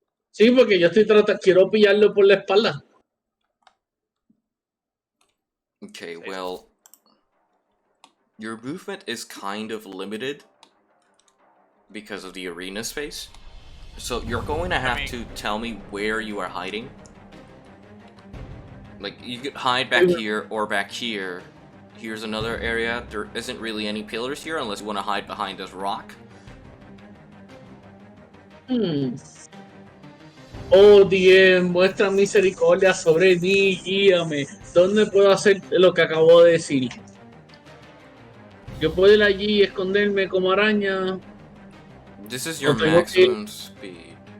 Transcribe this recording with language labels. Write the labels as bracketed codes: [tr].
[es] Sí, porque yo quiero pillarlo por la espalda. [en] Okay, well, your movement is kind of limited because of the arena space. So you're going to have to tell me where you are hiding. Like, you could hide back here or back here. Here's another area. There isn't really any pillars here unless you want to hide behind this rock. [es] Oh, Dios, muestra misericordia sobre mí, guíame. ¿Dónde puedo hacer lo que acabo de decir? Yo puedo ir allí y esconderme como araña. [en] This is your maximum speed.